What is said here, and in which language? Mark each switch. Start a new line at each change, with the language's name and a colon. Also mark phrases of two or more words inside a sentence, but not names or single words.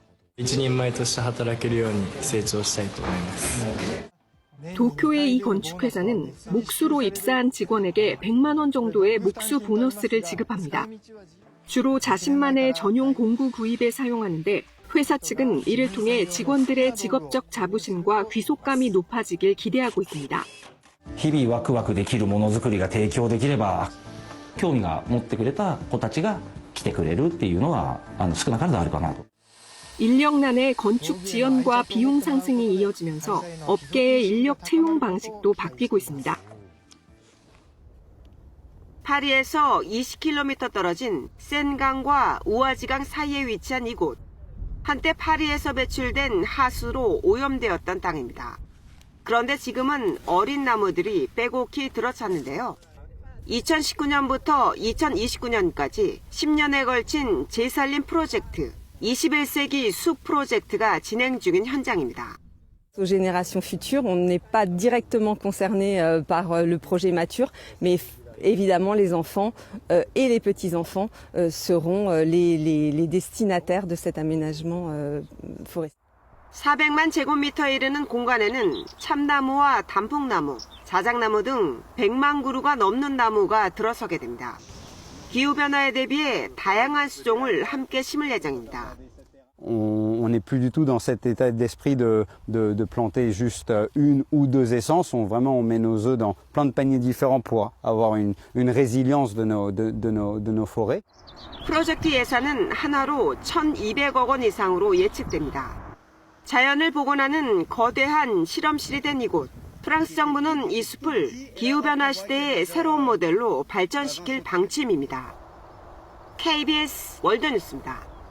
Korean: 도쿄의 이 건축회사는 목수로 입사한 직원에게 100만 원 정도의 목수 보너스를 지급합니다. 주로 자신만의 전용 공구 구입에 사용하는데 회사 측은 이를 통해 직원들의 직업적 자부심과 귀속감이 높아지길 기대하고 있습니다.
Japanese: 日々ワクワクできるものづくりが提供できれば興味が持ってくれた子たちが来てくれるっていうのは少なからずあるかなと.
Korean: 인력난의 건축 지연과 비용 상승이 이어지면서 업계의 인력 채용 방식도 바뀌고 있습니다. 파리에서 20km 떨어진 센강과 우아지강 사이에 위치한 이곳. 한때 파리에서 배출된 하수로 오염되었던 땅입니다. 그런데 지금은 어린 나무들이 빼곡히 들어찼는데요. 2019년부터 2029년까지 10년에 걸친 재살림 프로젝트, 21세기 숲 프로젝트가 진행 중인 현장입니다.
French: Aux générations futures, on n'est pas directement concerné par le projet mature, mais évidemment les enfants et les petits-enfants seront les destinataires de cet aménagement forestier.
Korean: 400만 제곱미터에 이르는 공간에는 참나무와 단풍나무, 자작나무 등 100만 그루가 넘는 나무가 들어서게 됩니다. 기후변화에 대비해 다양한 수종을 함께 심을 예정입니다.
French: On n'est plus du tout dans cet état d'esprit de planter juste une ou deux essences. On met nos œufs dans plein de paniers différents pour avoir une résilience de nos forêts.
Korean: 프로젝트 예산은 한화로 1,200억 원 이상으로 예측됩니다. 자연을 복원하는 거대한 실험실이 된 이곳. 프랑스 정부는 이 숲을 기후변화 시대의 새로운 모델로 발전시킬 방침입니다. KBS 월드뉴스입니다.